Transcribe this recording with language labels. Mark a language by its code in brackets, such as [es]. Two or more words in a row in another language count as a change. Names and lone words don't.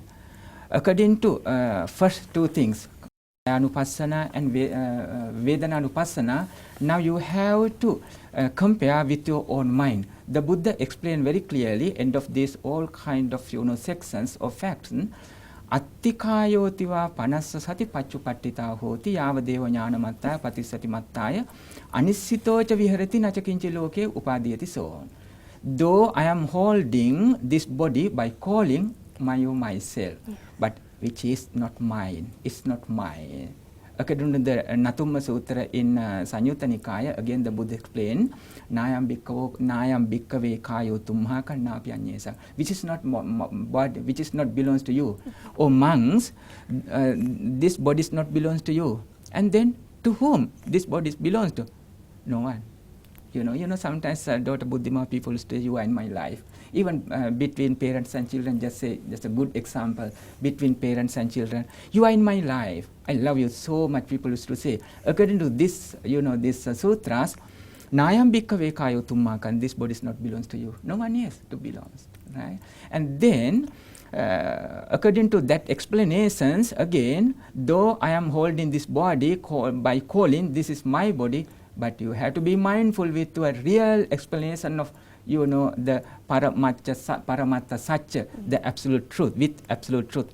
[en] According to first two things, Anupassana and Vedananupassana, now you have to compare with your own mind. The Buddha explained very clearly, end of this all kind of sections or facts. [pi] Attikayotiva panassa sati pachupattita hoti yavadeva jnanamattaya patisati mattaya anissitocha viharati nachakinchi loke upadiyati, [en] so on. Though I am holding this body by calling myself, but which is not mine, it's not mine. According to the Natumma Sutra in Sanyutta Nikaya, again the Buddha explained, [pi] Nayam bhikkave kayo tumha kannapyanyesa, [en] which is not body, which is not belongs to you. O monks, this body is not belongs to you. And then to whom this body belongs to? No one. You know, sometimes Dr. Buddhima people say, you are in my life. Even between parents and children, just a good example, between parents and children, you are in my life. I love you so much, people used to say. According to this, this sutras, [pi] Nayam bhikkave kayo tummakan, [en] this body is not belongs to you. No one else to belongs, right? And then, according to that explanations, again, though I am holding this body by calling, this is my body, but you have to be mindful with a real explanation of, the [pi] paramatta satya, [en] the absolute truth, with absolute truth.